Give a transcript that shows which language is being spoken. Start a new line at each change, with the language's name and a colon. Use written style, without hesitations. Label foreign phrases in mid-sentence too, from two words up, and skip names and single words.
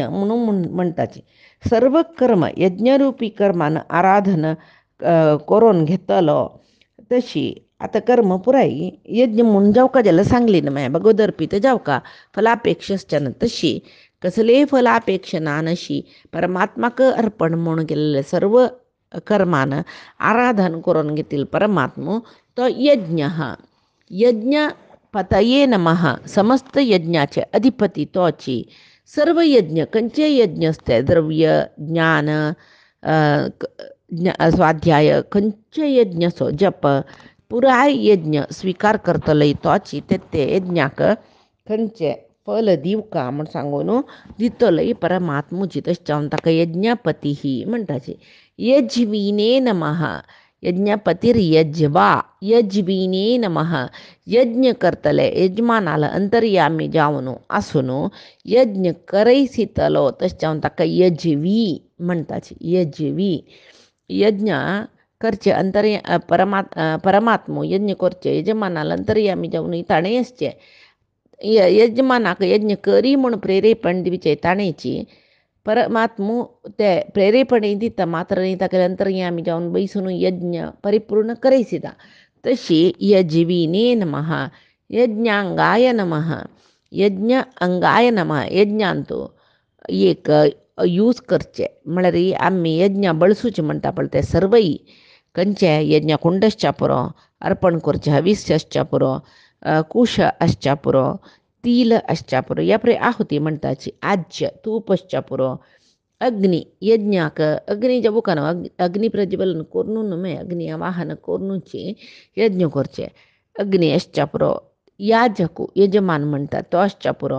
Konkani: म्हणून म्हणटाची सर्व कर्म यज्ञरूपी कर्मान आराधन करून घेतलो तशी आता कर्म पुराई यज्ञ म्हणून जावका जाल्यार सांगली न्हय मागीर भगवदर्पित जावका फलापेक्षाश्चन तशी कसले फलापेक्ष ना नशी परमात्माक अर्पण म्हणून केलेले सर्व कर्मान आराधन करून घेतील परमात्मो तो
Sanskrit: यज्ञ पतये नमः
Konkani: समस्त यज्ञाचे अधिपती तोची सर्व यज्ञ खंयचे यज्ञ असते द्रव्य ज्ञान स्वाध्याय खंयचे यज्ञ असो जप पुराय यज्ञ स्वीकार करतलो तोची ते यज्ञाक खंयचे फल दिवका म्हण सांगून दितलो परमात्मुची तशें जावन ताका यज्ञपती म्हणटाचे
Sanskrit: यज्वीने नमः यज्ञपतिर्यज्वा यज्वीने नमः
Konkani: यज्ञ करतले यजमानाला अंतर्यामी जावन आसून यज्ञ करयसितलो तशें जावन ताका यज्वी म्हणटाचे यज्वी यज्ञ करचे परमात्मो यज्ञ करचे यजमानाला अंतर्यामी जावन ताणें आसचें यजमानाक यज्ञ करी म्हूण प्रेरेपण दिवचे ताणेची परमात्मो ते प्रेरेपणी दिता मात्र ताका अंतर्यामी जावन बैसून यज्ञ परिपूर्ण करयसिता तशी
Sanskrit: यज्वीने नमः यज्ञांगाय नमः यज्ञ अंगाय नमः
Konkani: यज्ञांतू एक यूज करचे म्हळ्यार आमी यज्ञ बळसूचे म्हणटा पळय ते सर्वय खंयचे यज्ञ कुंडश्चा पुरो अर्पण करचे हविस्य आसच्या पुरो कुश आसच्या पुरो तिल आसच्या पुरो ह्या पळय आहुती म्हणटाची आज्य तूप आसच्या पुरो अग्नी यज्ञाक अग्नी जबुकान अग्नी प्रज्वलन करून न्हय अग्नी आवाहन करूनची यज्ञ करचे अग्नी आसच्या पुरो याजकू यजमान म्हणटा तो आसच्या पुरो